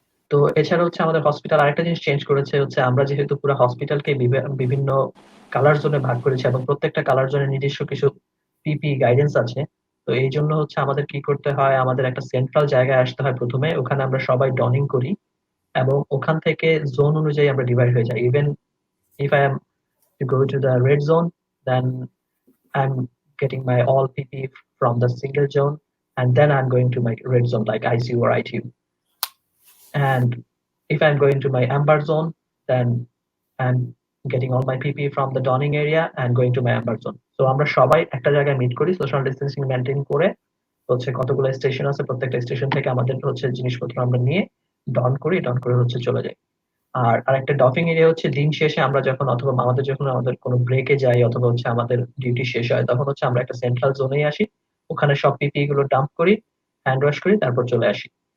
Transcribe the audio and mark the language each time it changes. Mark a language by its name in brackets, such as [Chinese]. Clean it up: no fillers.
[Bangla] তো এছাড়া হচ্ছে আমাদের হসপিটাল আরেকটা জিনিস চেঞ্জ করেছে, হচ্ছে আমরা যেহেতু পুরো হসপিটালকে বিভিন্ন কালার জোনে ভাগ করেছি এবং প্রত্যেকটা কালার জোনে নিজস্ব কিছু পিপি গাইডেন্স আছে। তো এই জন্য হচ্ছে আমাদের কি করতে হয়, আমাদের একটা সেন্ট্রাল জায়গায় আসতে হয় প্রথমে, ওখানে আমরা সবাই ডনিং করি এবং ওখান থেকে জোন অনুযায়ী আমরা ডিভাইড হয়ে যাই। [English] Even if I am to go to the red zone, then I'm getting my all PP from the single zone, and then I'm going to my red zone like ICU or ITU. And if I'm going to my amber zone, then I'm getting all my PP from the donning area and going to my amber zone. [Bangla] So আমরা সবাই একটা জায়গায় meet করি, social distancing maintain করে, হচ্ছে কতগুলো station আছে, প্রত্যেকটা স্টেশন থেকে আমাদের হচ্ছে জিনিসপত্র আমরা নিয়ে ডন করে হচ্ছে চলে যাই। আর আরেকটা ডফিং এরিয়া হচ্ছে দিন শেষে আমরা যখন অথবা আমাদের কোনো ব্রেকে যাই অথবা হচ্ছে আমাদের ডিউটি শেষ হয়, তখন হচ্ছে আমরা একটা সেন্ট্রাল জোনেই আসি, ওখানে সব পিপি গুলো ডাম্প করি, হ্যান্ড ওয়াশ করি, তারপর চলে আসি।